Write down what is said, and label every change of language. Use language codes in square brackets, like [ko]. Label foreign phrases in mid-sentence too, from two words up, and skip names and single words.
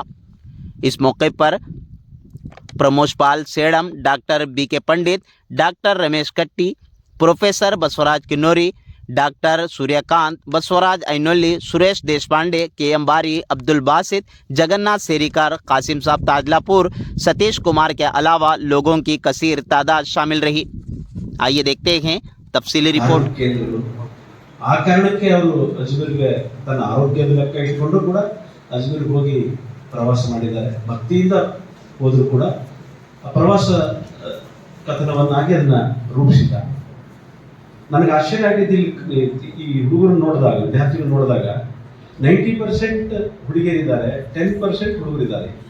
[ur] اس موقع پر پرموش پال سیڈم، ڈاکٹر BK پنڈت، ڈاکٹر رمیش کٹی، پروفیسر بسواراج کنوری، ڈاکٹر سوریہ کانت، بسواراج اینولی، سریش دیشپانڈے، KM باری، عبدالباسط، جگناتھ سیریکر، قاسم صاحب تادلاپور، ستیش کمار کے علاوہ لوگوں کی کثیر تعداد شامل رہی. آئیے دیکھتے ہیں تفصیلی رپورٹ. [kn] ಆ ಕಾರಣಕ್ಕೆ ಅವರು ಅಜ್ಮೀರ್ಗೆ ತನ್ನ ಆರೋಗ್ಯದ ಲೆಕ್ಕ ಇಟ್ಕೊಂಡು ಕೂಡ ಅಜ್ಮೀರ್ಗೆ ಹೋಗಿ ಪ್ರವಾಸ ಮಾಡಿದ್ದಾರೆ. ಭಕ್ತಿಯಿಂದ ಹೋದರೂ ಕೂಡ ಪ್ರವಾಸ ಕಥನವನ್ನಾಗಿ ಅದನ್ನ ರೂಪಿಸಿದ. ನನಗೆ ಆಶ್ಚರ್ಯ ಆಗಿದ್ದು ಈ ಹುಡುಗರನ್ನು ನೋಡಿದಾಗ, ವಿದ್ಯಾರ್ಥಿಗಳು ನೋಡಿದಾಗ 90% ಹುಡುಗಿಯರಿದ್ದಾರೆ, 10% ಹುಡುಗರಿದ್ದಾರೆ.